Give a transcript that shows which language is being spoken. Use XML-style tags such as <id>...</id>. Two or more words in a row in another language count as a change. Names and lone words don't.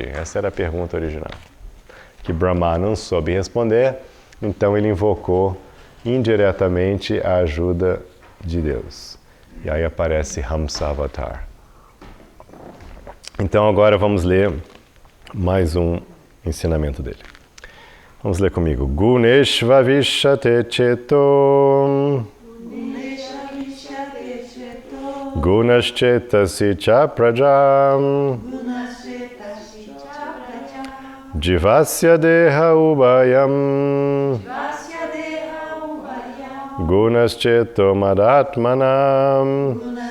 <pt>Essa era a pergunta original, que Brahma não soube responder, então ele invocou indiretamente a ajuda de Deus. E aí aparece Hamsa Avatar. Então agora vamos ler mais um ensinamento dele. Vamos ler comigo.</pt> <sa>गुणेश्व विशते चेतो गुणाश्चेतसि च प्रजाम् जीवस्य देह उभयम् गुणश्चेतो मदात्मानम्</sa>